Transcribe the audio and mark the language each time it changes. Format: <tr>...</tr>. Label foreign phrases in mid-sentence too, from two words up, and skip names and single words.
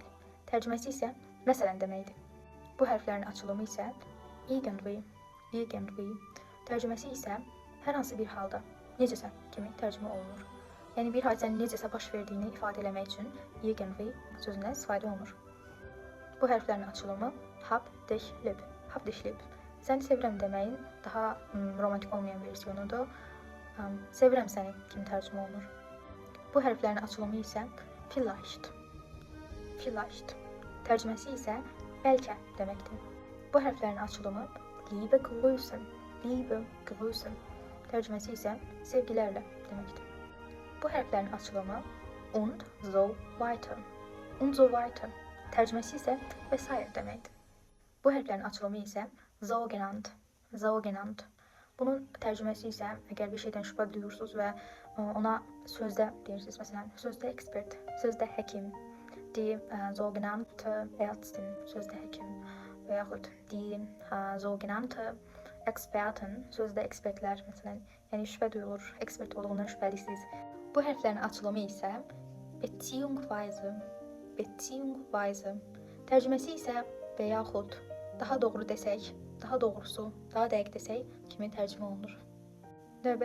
<az>Tərcüməsi isə məsələn deməkdir. Bu hərflərin açılımı isə irgendwie. Irgendwie. Tərcüməsi isə hər hansı bir halda, necəsə kimi tərcümə olunur. Yəni bir hadisənin necəsə baş verdiyini ifadə eləmək üçün irgendwie sözündən istifadə olunur. Bu hərflərin açılımı</az> <de>hab dich lieb. Hab dich lieb.</de> <az>Səni sevirəm deməyin daha romantik olmayan versiyonudur. Sevirəm səni kimi tərcümə olunur. Bu hərflərin açılımı isə vielleicht. Vielleicht. Tərcüməsi isə bəlkə deməkdir. Bu hərflərin açılımı</az> <de>liebe Grüßen. Liebe Grüßen.</de> <az>Tərcüməsi isə sevgilərlə deməkdir. Bu hərflərin açılımı</az> <de>und so weiter. Und so weiter.</de> <az>Tərcüməsi isə vesaire deməkdir. Bu hərflərin açılımı isə</az> <de>so genannt. So genannt.</de> <az>Bunun tərcüməsi isə əgər bir şeydən şübhə duyursunuz və ona sözdə deyirsiniz, məsələn, sözdə ekspert, sözdə həkim,</az> <de>die sogenannte Ärztin,</de> <az>sözdə həkim və yaxud</az> <de>die sogenannte Experten,</de> <az>sözdə ekspertlər, məsələn, yəni şübhə duyulur, ekspert olduğundan şübhəlisiniz. Bu hərflərin açılımı isə beziehungsweise. Beziehungsweise. Tərcüməsi isə və yaxud daha doğru desək, daha doğrusu, daha dəqiq desək kimi tərcümə olunur.</az>